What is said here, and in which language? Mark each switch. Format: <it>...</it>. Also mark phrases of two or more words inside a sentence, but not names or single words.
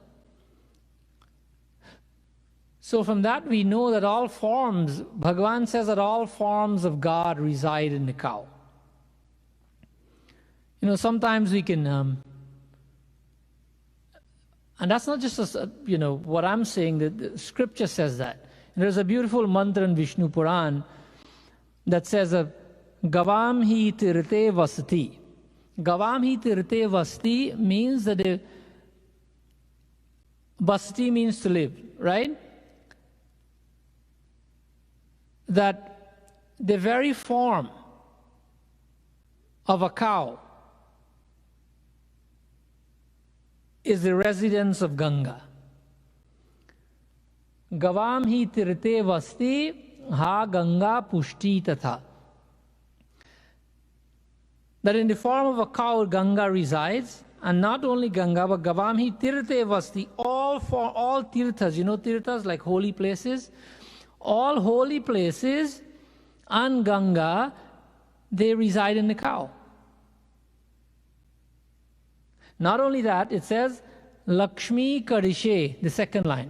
<en>So from that we know that all forms, Bhagavan says that all forms of God reside in the cow. You know, sometimes we can, and that's not just, what I'm saying, the scripture says that. And there's a beautiful mantra in Vishnu Puran that says,</en> <sa>Gavam hi tirte vasati. Gavam hi tirte vasati</sa> <en>means that vasati means to live, right? That the very form of a cow is the residence of Ganga.</en> <sa>Gavam hi tirte vasti ha Ganga pushti tatha.</sa> <en>That in the form of a cow, Ganga resides, and not only Ganga, but</en> <sa>Gavam hi tirte vasti,</sa> <en>all tirthas, you know tirthas like holy places, all holy places and Ganga, they reside in the cow. Not only that, it says,</en> <sa>Lakshmi Karishe,</sa> <en>the second line.</en>